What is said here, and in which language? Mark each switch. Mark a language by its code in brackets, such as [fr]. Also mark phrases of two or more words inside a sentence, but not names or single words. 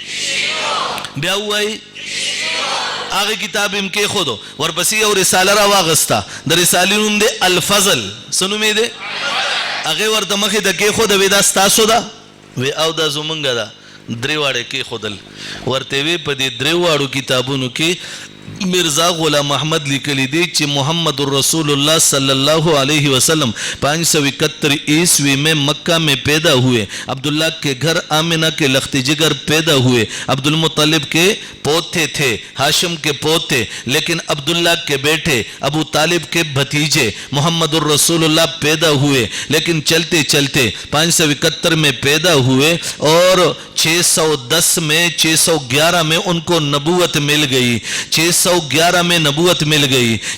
[ps] بیا وای هغه کتاب هم کې خودو ورپسې یو رساله راواغستا د رسالې نوم دی الفضل سنوم دی هغه ورته مخې د کې خود وی دا تاسو دا وی او دا زمونږ دا دریواړه کې خودل ورته وی په دې دریواړو کتابونو کې مرزا غلام احمد لیکلی دی چې [ur] محمد رسول اللہ [ar] صلی اللہ علیہ وسلم [ur] 571 عیسوی میں مکہ میں پیدا ہوئے عبداللہ کے گھر آمنہ کے لخت جگر پیدا ہوئے عبد المطلب کے پوتے تھے ہاشم کے پوتے لیکن عبداللہ کے بیٹے ابو طالب کے بھتیجے محمد الرسول اللہ پیدا ہوئے لیکن چلتے چلتے 571 میں پیدا ہوئے اور 610 میں 611 میں ان کو نبوت مل گئی 611 میں نبوت مل گئی